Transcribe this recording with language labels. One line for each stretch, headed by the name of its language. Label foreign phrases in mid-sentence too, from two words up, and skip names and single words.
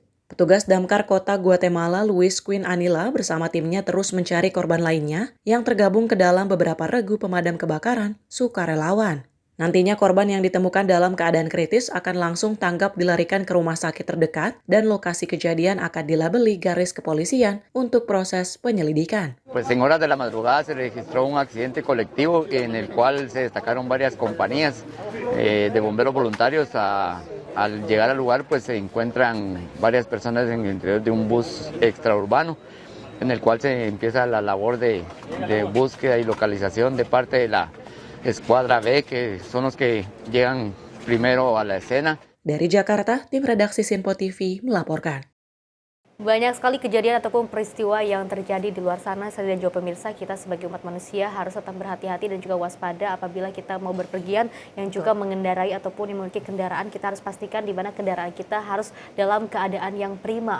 Indonesian: Petugas damkar kota Guatemala, Luis Quinn Anila, bersama timnya terus mencari korban lainnya yang tergabung ke dalam beberapa regu pemadam kebakaran sukarelawan. Nantinya korban yang ditemukan dalam keadaan kritis akan langsung tanggap dilarikan ke rumah sakit terdekat dan lokasi kejadian akan dilabeli garis kepolisian untuk proses penyelidikan.
Spanish: Pues en horas de la madrugada se registró un accidente colectivo en el cual se destacaron varias compañías de bomberos voluntarios. Al llegar al lugar pues se encuentran varias personas en el interior de un bus extraurbano en el cual se empieza la labor de búsqueda y localización de parte de la Escuadra B, que son los que llegan primero a la escena.
Indonesian: Dari Jakarta, tim redaksi Sinpo TV melaporkan. Banyak sekali kejadian ataupun peristiwa yang terjadi di luar sana. Saya dan juga pemirsa, kita sebagai umat manusia harus tetap berhati-hati dan juga waspada apabila kita mau berpergian, yang juga mengendarai ataupun yang memiliki kendaraan. Kita harus pastikan di mana kendaraan kita harus dalam keadaan yang prima.